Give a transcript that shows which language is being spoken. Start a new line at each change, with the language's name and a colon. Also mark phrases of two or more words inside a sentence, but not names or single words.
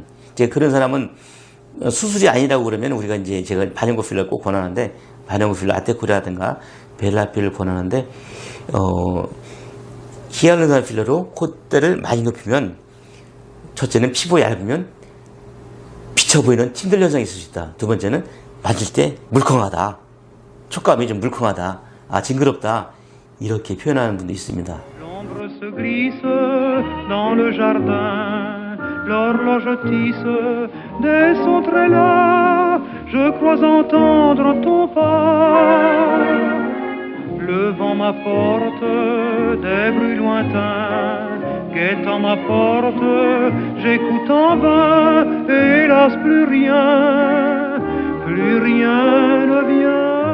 Korean: 이제 그런 사람은 수술이 아니라고 그러면 우리가 이제 제가 반영구 필러를 꼭 권하는데 반영구 필러 아테코라든가 벨라필을 권하는데 히알루론산 필러로 콧대를 많이 높이면 첫째는 피부가 얇으면 비쳐 보이는 팀들 현상이 있을 수 있다. 두 번째는 만질 때 물컹하다. 촉감이 좀 물컹하다. 아, 징그럽다. 이렇게 표현하는 분도 있습니다.
French: L'ombre se glisse dans le jardin, l'horloge tisse des sons très las, je crois entendre ton pas. Le vent m'apporte des bruits lointains, guettant ma porte, j'écoute en vain, hélas plus rien ne vient.